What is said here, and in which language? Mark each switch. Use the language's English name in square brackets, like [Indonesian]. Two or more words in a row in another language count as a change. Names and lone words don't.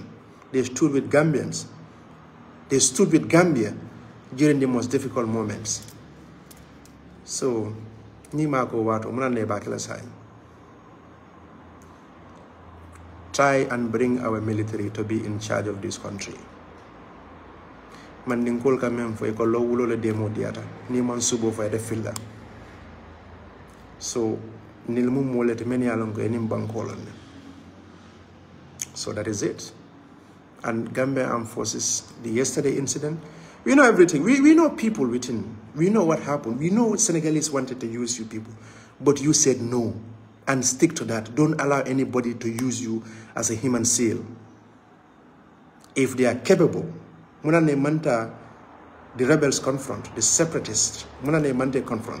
[English] They stood with Gambians. They stood with Gambia during the most difficult moments. So, try and bring our military to be in charge of this country. [Mandingo] Mandingkol kamem fo ko lowulo le demo diata ni man subo fo de filla. So, nilmu molete meni alon ko enim bankolon. [English] So that is it. And Gambia Armed Forces, the yesterday incident, We know everything. We know people within. We know what happened. We know Senegalese wanted to use you people. But you said no. And stick to that. Don't allow anybody to use you as a human seal. If they are capable, the rebels confront, the separatists, confront.